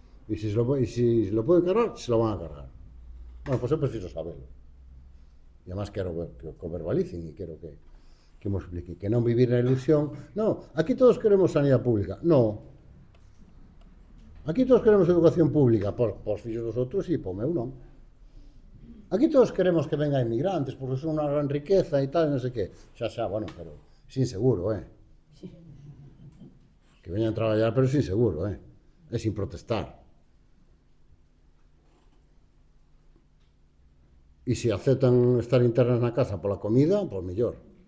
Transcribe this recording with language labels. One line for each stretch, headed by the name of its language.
Spanish: E si lo pueden cargar, se lo van a cargar.
Galician: Bueno, pues eu preciso saberlo. E además quero que o verbalicen e quero que me expliquen. Que non vivir na ilusión. No, aquí todos queremos sanidade pública. No.
Spanish: Aquí todos queremos educación pública.
Galician: Pos fillos dos outros e po meu non.
Spanish: Aquí todos queremos que vengan inmigrantes porque son
Galician: unha gran riqueza
Spanish: e tal, non sei que.
Galician: Xa, bueno,
Spanish: pero sin seguro,
Galician: Que veñan a traballar, pero sin seguro, E sin protestar. E se aceptan estar internas na casa pola comida, pois mellor.